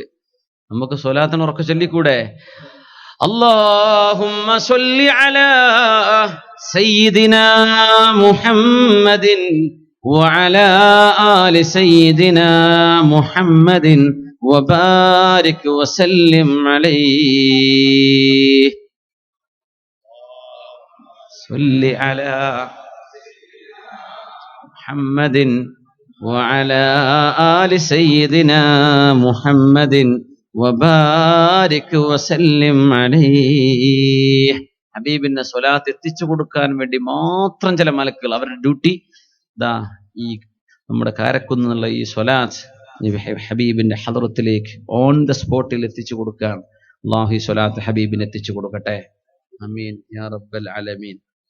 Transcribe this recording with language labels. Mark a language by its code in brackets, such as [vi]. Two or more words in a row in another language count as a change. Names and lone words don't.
[ml] നമുക്ക് സ്വലാത്തിന് ഉറക്കെ ചൊല്ലിക്കൂടെ? [ar] اللهم صل على سيدنا محمد وعلى آل سيدنا محمد وبارك وسلم عليه. صل على محمد وعلى آل سيدنا محمد وبارك وسلم عليه. [ml] ഹബീബിന്റെ സ്വലാത്ത് എത്തിച്ചു കൊടുക്കാൻ വേണ്ടി മാത്രം ചില മലക്കുകൾ അവരുടെ ഡ്യൂട്ടി ദാ ഈ നമ്മുടെ കാരക്കുന്നുള്ള ഈ സ്വലാത്ത് ഹബീബിന്റെ ഹദറത്തിലേക്ക് [en] on the spot [ml] എത്തിച്ചു കൊടുക്കാൻ അല്ലാഹു ഈ സ്വലാത്ത് ഹബീബിന് എത്തിച്ചു കൊടുക്കട്ടെ. [ar] آمين يا رب العالمين.